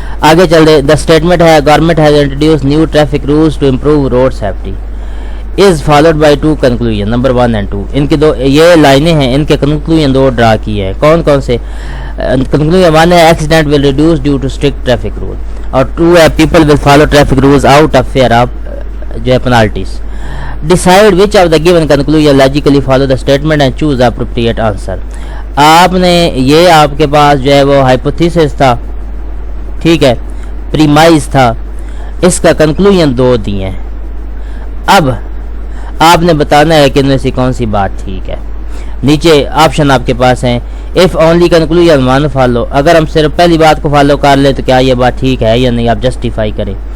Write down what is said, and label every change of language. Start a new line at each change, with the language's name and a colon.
Urdu: آگے چل رہے،
English: The statement ہے government has introduced new traffic rules to improve road safety is followed by 2 conclusion number 1 and 2.
Urdu: ان کے 2 یہ لائنیں ہیں، ان کے کنکلوژن 2 ڈرا کی ہے. کون سے کنکلوژن؟
English: 1 ہے accident will reduce due to strict traffic rule, اور 2 ہے people will follow traffic rules out of fear of جو ہے penalties. Decide which of the given conclusion logically follow the statement and choose appropriate answer.
Urdu: آپ نے یہ آپ کے پاس جو ہے وہ ہائپوتھیسس تھا، ٹھیک ہے، پریمائز تھا، اس کا کنکلوژن 2 دیے ہیں. اب آپ نے بتانا ہے کہ ان میں سے کون سی بات ٹھیک ہے. نیچے آپشن آپ کے پاس ہیں.
English: if only conclusion 1 follow,
Urdu: اگر ہم صرف پہلی بات کو فالو کر لیں تو کیا یہ بات ٹھیک ہے یا نہیں، آپ جسٹیفائی کریں.